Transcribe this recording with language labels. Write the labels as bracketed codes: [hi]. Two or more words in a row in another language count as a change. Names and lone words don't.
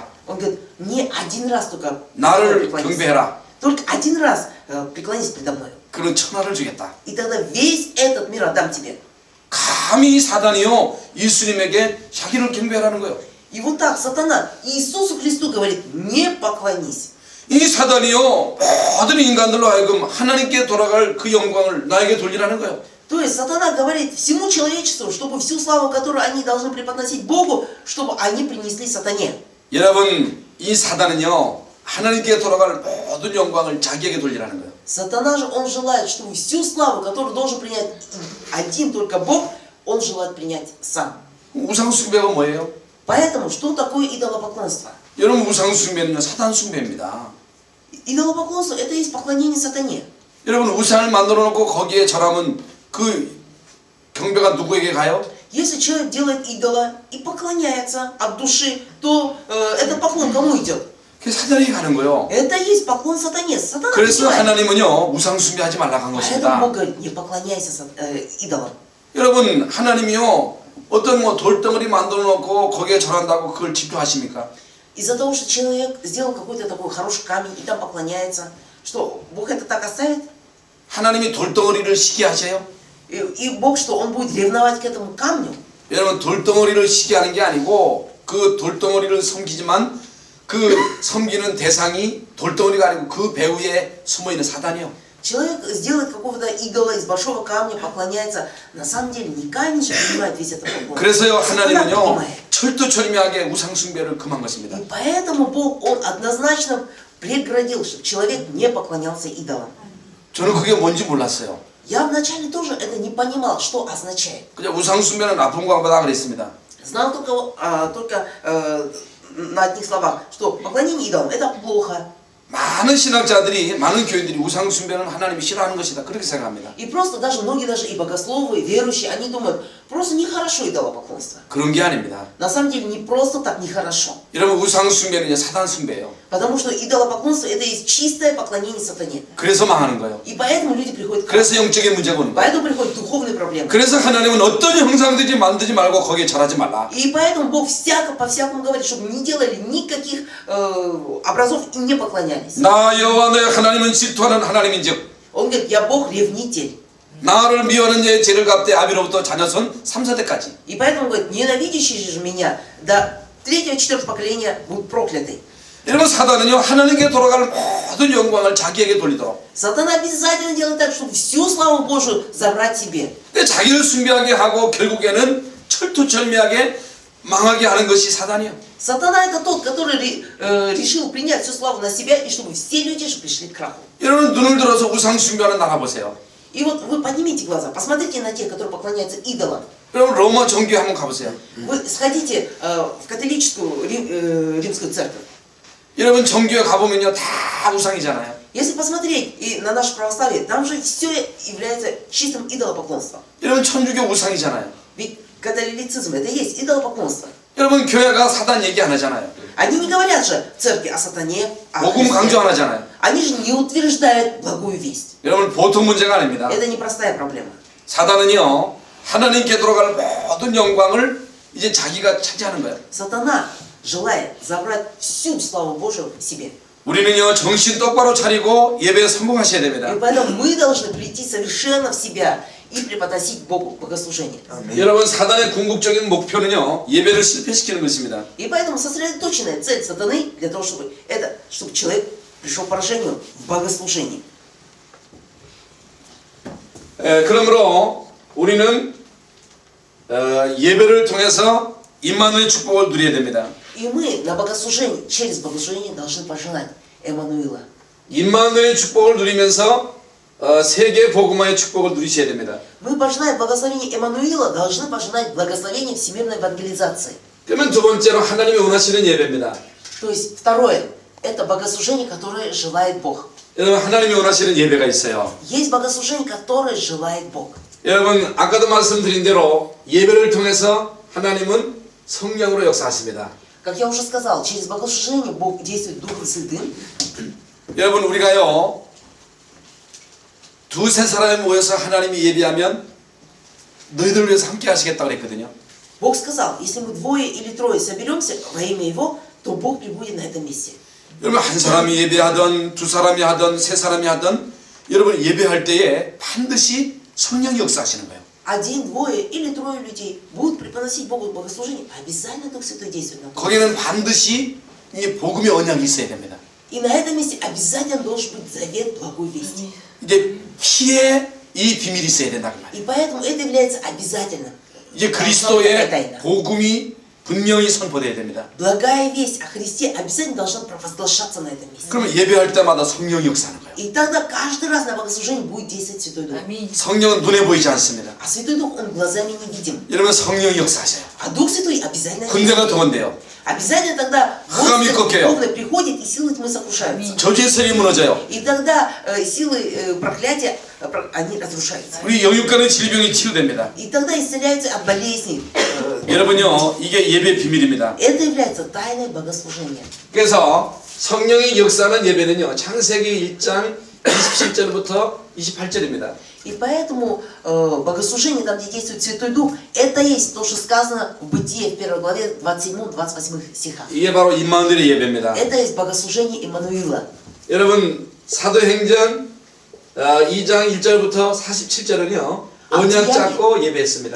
[ru] Он говорит, не один раз только [ko] 나를 [ru] преклонись. [ko] 경배해라. [ru] Только один раз преклонись передо мной. [ko] 그런 천하를 주겠다. [ru] И тогда весь этот мир отдам тебе. [ko] 감히 사단이요 예수님에게 자기를 경배하라는 거예요. [ru] И вот так сатана Иисусу Христу говорит, не поклонись. [ko] 이 사단이요 모든 인간들로 하여금 하나님께 돌아갈 그 영광을 나에게 돌리라는 거예요. [ru] То есть сатана говорит всему человечеству, чтобы всю славу, которую они должны преподносить Богу, чтобы они принесли сатане. [ko] 여러분 이 사단은요 하나님께 돌아갈 모든 영광을 자기에게 돌리라는 거예요. [ru] Сатана же, он желает, чтобы всю славу, которую должен принять один только Бог, он желает принять сам. [ko] 우상 숭배가 뭐예요? [ru] Поэтому, что такое идолопоклонство? [ko] 여러분 우상 숭배는요 사단 숭배입니다. [ru] Идолопоклонство – это есть поклонение сатане. [ko] 여러분 우상을 만들어 놓고 거기에 절하면 그 경배가 누구에게 가요? [ru] Если человек делает идола и поклоняется от души, то этот поклон кому идет? [ko] 그게 사단에게 가는 거예요. [ru] Это есть поклон сатане. Сатана [ko] 그래서 [ru] принимает. [ko] 하나님은요 우상 숭배하지 말라고 한 [ru] Поэтому [ko] 것입니다. [ru] Бог говорит, не поклоняйся идолам. [ko] 여러분 하나님이요 어떤 뭐 돌덩어리 만들어 놓고 거기에 절한다고 그걸 집중하십니까? [ru] Из-за того, что человек сделал какой-то такой хороший камень и там поклоняется, что Бог это так оставит? [ko] 하나님이 돌덩어리를 시기 하셔요? [ru] И Бог, что Он будет ревновать к этому камню? [ko] 여러분 돌덩어리를 시기 하는 게 아니고 그 돌덩어리를 섬기지만 그 섬기는 대상이 돌덩어리가 아니고 그 배후에 숨어있는 사단이요. [ru] Человек сделает какого-то идола из большого камня, поклоняется. На самом деле не камень же принимает весь этот поклон. [ko] 그래서요 [ru] Сатана [ko] 하나님은요 [ru] принимает. [ko] 철두철미하게 우상 숭배를 금한 것입니다. [ru] И поэтому Бог, Он однозначно преградил, чтобы человек не поклонялся идолам. [ko] 저는 그게 뭔지 몰랐어요. [ru] Я вначале тоже это не понимал, что означает. [ko] 그냥 우상 숭배는 나쁜 것보다 그랬습니다. [ru] Знал только на одних словах, что поклонение идолам это плохо. [ko] 많은 신학자들이 많은 교인들이 우상 숭배는 하나님이 싫어하는 것이다 그렇게 생각합니다. [ru] И просто даже многие даже и богословы, и верующие, они думают, просто нехорошо идолопоклонство. [ko] 그런 게 아닙니다. [ru] На самом деле не просто так нехорошо. [ko] 여러분 우상 숭배는 이제 사단 숭배예요. [ru] Потому что идолопоклонство это есть чистое поклонение сатане. [ko] 그래서 망하는 거예요. [ru] И поэтому люди приходят к [ko] 그래서 영적인 문제가 오는 거예요. [ru] Поэтому приходят духовные проблемы. [ko] 그래서 하나님은 어떤 형상들이 만들지 말고 거기에 절하지 말라. [ru] И поэтому Бог по-всякому говорит, чтобы не делали никаких образов и не поклонялись. [ko] 나 여호와 너의 하나님은 질투하는 하나님인즉 [ru] Он говорит, я Бог ревнитель. [ko] 나를 미워하는 자의 죄를 갚되 아비로부터 자녀손 3세대까지. [ru] И поэтому он говорит, ненавидящие же меня до 3-4 поколения будут прокляты. [ko] 여러분 사단은요 하나님께 돌아가는 모든 영광을 자기에게 돌리도록 [ru] Сатана обязательно делает так, чтобы всю славу Божию забрать себе. [ko] 자기를 숭배하게 하고 결국에는 철두철미하게 망하게 하는 것이 사단이에요. [ru] Сатана это тот, который решил принять всю славу на себя, и чтобы все люди же пришли к краху. [ko] 여러분 눈을 들어서 우상 숭배하는 나라 보세요. [ru] И вот вы поднимите глаза, посмотрите на тех, которые поклоняются идолам. [ko] 여러분 로마 정교회 한번 가보세요. [ru] Вы сходите в католическую римскую церковь. [ko] 여러분 정교회 가보면요 다 우상이잖아요. [ru] Если посмотреть и на наше православие, там же все является чистым идолопоклонством. [ko] 여러분 천주교 우상이잖아요. [ru] Ведь католицизм это и есть идолопоклонство. [ko] 여러분 교회가 사단 얘기 안 하잖아요. [ru] Они не говорят же в церкви о сатане, о [ko] 복음 [ru] Христе. [ko] 강조 안 하잖아요. [ru] Они же не утверждают благую весть. [ko] 여러분 보통 문제가 아닙니다. [ru] Это непростая проблема. [ko] 사단은요 하나님께 돌아갈 모든 영광을 이제 자기가 차지하는 거예요. [ru] Сатана желает забрать всю славу Божию себе. [ko] 우리는요 정신 똑바로 차리고 예배에 성공하셔야 됩니다. [ru] И поэтому мы должны прийти совершенно в себя и преподносить Богу богослужение. [ko] 여러분 사단의 궁극적인 목표는요 예배를 실패시키는 것입니다. [ru] И поэтому сосредоточенная цель сатаны для того, чтобы чтобы человек пришел к поражению в богослужении. [ko] 그러므로 우리는 예배를 통해서 임마누엘의 축복을 누려야 됩니다. [ru] И мы на богослужении, через богослужение должны пожелать Эммануила. [ko] 임마누엘의 축복을 누리면서 세계 복음화의 축복을 누리셔야 됩니다. [ru] Мы, пожелая благословения Эммануила, должны пожелать благословения всемирной евангелизации. [ko] 그러면 두 번째로 하나님이 원하시는 예배입니다. [ru] То есть второе, это богослужение, которое желает Бог. [ko] 여러분 하나님이 원하시는 예배가 있어요. [ru] Есть богослужение, которое желает Бог. [ko] 여러분 아까도 말씀드린 대로 예배를 통해서 하나님은 성령으로 역사하십니다. [ru] Как я уже сказал, через богослужение Бог действует Духом Святым. [ko] 여러분 우리가요 두세 사람이 모여서 하나님이 예배하면 너희들을 위해서 함께 하시겠다고 그랬거든요. [ru] Бог сказал, если мы двое или трое соберемся во имя Его, то Бог прибудет на этом месте. [ko] 여러분 한 사람이 예배하던 두 사람이 하던 세 사람이 하던 여러분 예배할 때에 반드시 성령이 역사하시는 거예요. [ru] Один, двое или трое людей будут преподносить Богу богослужение, обязательно Дух Святой действует на Бога. [ko] 거기는 반드시 이 복음의 언약이 있어야 됩니다. [ru] И на этом месте обязательно должен быть завет благой вести. [ko] 이제 피에 이 비밀이 있어야 된다 그 말이에요. [ru] И поэтому это является обязательным. [ko] 이제 그리스도의 복음이 분명히 선포돼야 됩니다. [ru] Благая весть о Христе обязательно должна провозглашаться на этом месте. [ko] 그러면 예배할 때마다 성령이 역사하는 거예요. [ru] И тогда каждый раз на богослужении будет действовать Святой Дух. [ko] 성령은 눈에 보이지 않습니다. [ru] А Святой Дух, Он глазами не видим. [ko] 여러분 성령이 역사하셔요. [ru] А Дух Святой обязательно [ko] 군대가 동원돼요. [ru] обязательно тогда храме войско [ko] 꺾여요. [ru] духовное приходит, и силы тьмы сокрушаются. [ko] 저주의 세력이 무너져요. [ru] И тогда силы проклятия, они разрушаются. [ko] 우리 영육간의 질병이 치유됩니다. [ru] И тогда исцеляются от болезней. [ko] 여러분요 이게 예배 비밀입니다. [ru] Это является тайной богослужения. [ko] 그래서 성령의 역사하는 예배는요 창세기 1장 27절부터 28절입니다. [ru] И поэтому богослужение, там где действует Святой Дух, это есть то, что сказано в Бытие в 1 главе 27-28 стихах. [ko] 이게 바로 임마누엘의 예배입니다. [ru] Это есть богослужение Иммануила. [ko] 여러분 사도행전 2장 1절부터 47절은요 언약 잡고 예배했습니다.